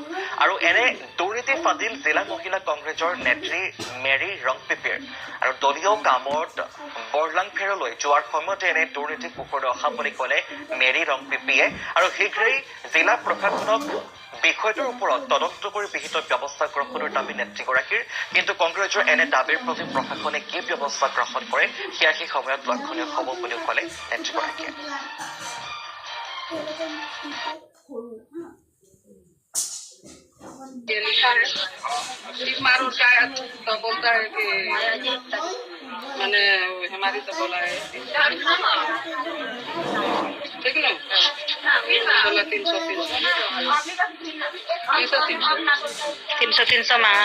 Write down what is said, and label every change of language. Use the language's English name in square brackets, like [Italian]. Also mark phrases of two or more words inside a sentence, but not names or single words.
[Assamese] আৰু এনে দুৰ্নীতি ফাদিল জিলা মহিলা কংগ্ৰেছৰ নেত্ৰী মেৰী ৰংপিপিৰ আৰু দলীয় কামত বৰলাংফেৰলৈ যোৱাৰ সময়তে এনে দুৰ্নীতি পোহৰলৈ অহা বুলি ক'লে মেৰী ৰংপিপিয়ে। আৰু শীঘ্ৰেই জিলা প্ৰশাসনক বিষয়টোৰ ওপৰত তদন্ত কৰি বিহিত ব্যৱস্থা গ্ৰহণৰ দাবী নেত্ৰীগৰাকীৰ। কিন্তু কংগ্ৰেছৰ এনে দাবীৰ প্ৰতি প্ৰশাসনে কি ব্যৱস্থা গ্ৰহণ কৰে সেয়া সেই সময়ত লক্ষণীয় হ'ব বুলিও ক'লে নেত্ৰীগৰাকীয়ে। [Hindi] ये लिखा है टिक मारो क्या तो बोलता है कि मैंने हमारी तो बोला है ठीक ना बोला 300 मांगा